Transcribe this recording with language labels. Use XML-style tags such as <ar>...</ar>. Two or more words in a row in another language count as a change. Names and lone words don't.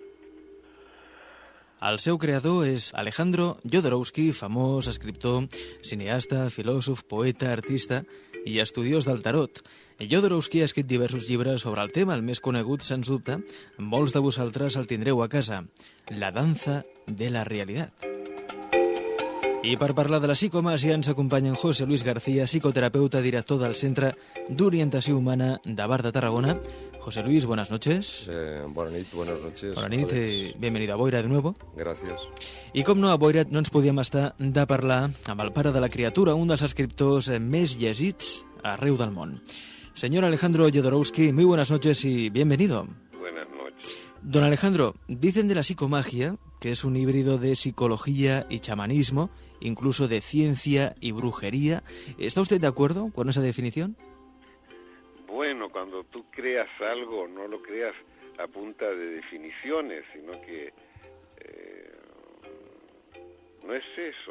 <ca>El seu creador és Alejandro Jodorowsky, famós escriptor, cineasta, filòsof, poeta, artista i estudiós del tarot. Jodorowsky ha escrit diversos llibres sobre el tema, el més conegut, sens dubte, molts de vosaltres el tindreu a casa, La danza de la realidad. I per parlar de la psicomàgia ens acompanyen José Luis García, psicoterapeuta, director del Centre d'Orientació Humana de Bar de Tarragona. José Luis,</ca> <es>buenas noches. Buenas noches.</es> <ca>Bona nit,</ca> <es>bienvenido a Boira de nuevo. Gracias.</es> <ca>I com no, a Boira no ens podíem estar de parlar amb el pare de la criatura, un dels escriptors més llegits arreu del món.</ca> <es>Señor Alejandro Jodorowsky, muy buenas noches y bienvenido. Buenas noches. Don Alejandro, dicen de la psicomagia que es un híbrido de psicología y chamanismo, incluso de ciencia y brujería. ¿Está usted de acuerdo con esa definición? Bueno, cuando tú creas algo, no lo creas a punta de definiciones, sino que no es eso.</es>